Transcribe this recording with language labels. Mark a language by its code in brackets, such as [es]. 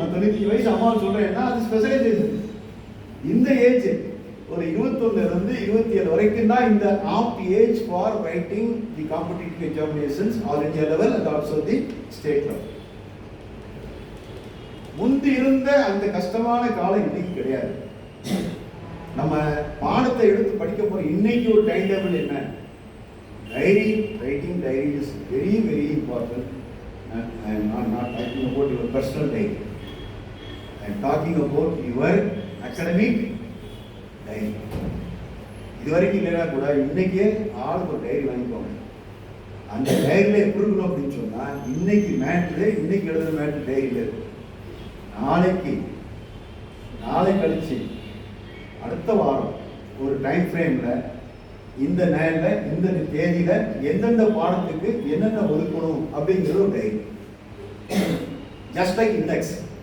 [ta] நான் 95 வயசு அம்மாவை சொல்றேன்னா அது ஸ்பெஷலைசேஷன். இந்த ஏஜ் ஒரு 21 இருந்து 27 வரைக்கும் தான் இந்த [en] Apt age for writing the competitive examinations all India level and also the state level. [ta] முந்தி இருந்த அந்த கஷ்டமான காலம் இன்னைக்கு கிடையாது. நம்ம பாடத்தை எடுத்து படிக்க போற இன்னைக்கு ஒரு டைம் டேபிள் என்ன? [en] Diary, writing diary is very very important. I am not talking about your personal diary. I am talking about your academic diary. [ta] இதுவரைக்கும் இல்லைனா கூட இன்னைக்கே ஆளுக்கு ஒரு டைரி வாங்கிக்கோங்க. அந்த டைரியில் எப்படி இருக்கணும் அப்படின்னு சொன்னா இன்னைக்கு மேட்ரு, இன்னைக்கு எழுதுற மேட்ரு டைரியில் இருக்கு. நாளை கழிச்சு அடுத்த வாரம் ஒரு டைம் ஃப்ரேம்ல இந்த நேரில் இந்த தேதியில எந்தெந்த பாடத்துக்கு என்னென்ன ஒதுக்கணும் அப்படிங்கிறது ஒரு டைரி. [en] Just like index.